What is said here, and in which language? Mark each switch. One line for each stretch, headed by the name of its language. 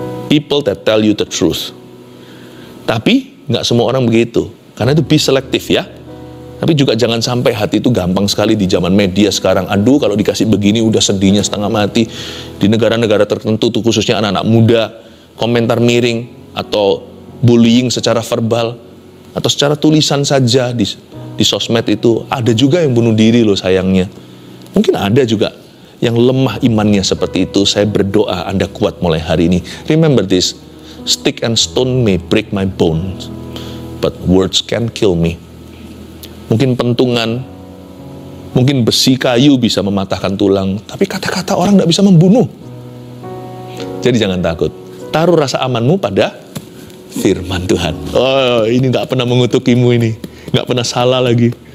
English: People that tell you the truth.
Indonesian: Tapi nggak semua orang begitu. Karena itu be selektif ya. Tapi juga jangan sampai hati itu gampang sekali di zaman media sekarang. Aduh, kalau dikasih begini udah sedihnya setengah mati. Di negara-negara tertentu tuh khususnya anak-anak muda, komentar miring atau bullying secara verbal atau secara tulisan saja di sosmed itu. Ada juga yang bunuh diri loh sayangnya. Mungkin ada juga yang lemah imannya seperti itu. Saya berdoa Anda kuat mulai hari ini.
English: Remember this, stick and stone may break my bones, but words can kill me.
Indonesian: Mungkin pentungan, mungkin besi kayu bisa mematahkan tulang, tapi kata-kata orang tidak bisa membunuh. Jadi jangan takut. Taruh rasa amanmu pada firman Tuhan. Oh, ini nggak pernah mengutukimu ini. Nggak pernah salah lagi.